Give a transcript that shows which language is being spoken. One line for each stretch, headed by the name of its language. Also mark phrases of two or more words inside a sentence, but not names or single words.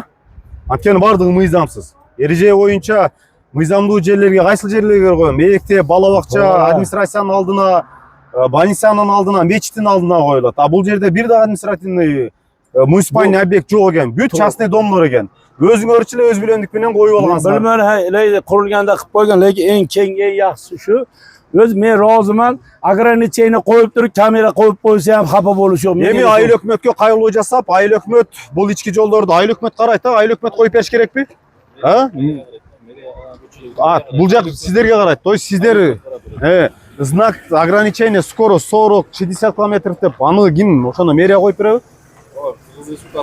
Kyrgyz: Анткени баардыгы мыйзамсыз. Эреже боюнча мыйзамдуу жерлерге, кайсыл жерлерге коем? Мектеп, бала бакча, администрациянын алдына, больницанын алдына, мечиттин алдына коюлат. А бул жерде бир да
Russian: административный муниципальный объект
Kyrgyz: жок экен. Бүт частный домдор экен. Өзүңөрчү эле өз билендик менен коюп алгансыздар.
Uzbek: Bilmem qurilganda qilib qo'ygan, lekin eng keng, eng yaxshisi shu. O'z men roziman, ограничение qo'yib turib, kamera qo'yib qo'ysa ham xafa bo'lish yo'q.
Kyrgyz: Эми айыл өкмөткө кайрылуу жасап, айыл өкмөт бул ички жолдорду айыл өкмөт карайт, айыл өкмөт коюп бериш керекпи? Бул жак сиздерге карайт.
Russian: То есть
Kyrgyz: сиздер
Russian: знак ограничения скорость
Kyrgyz: 40-60 км деп аны ким ошону мэрия коюп береби?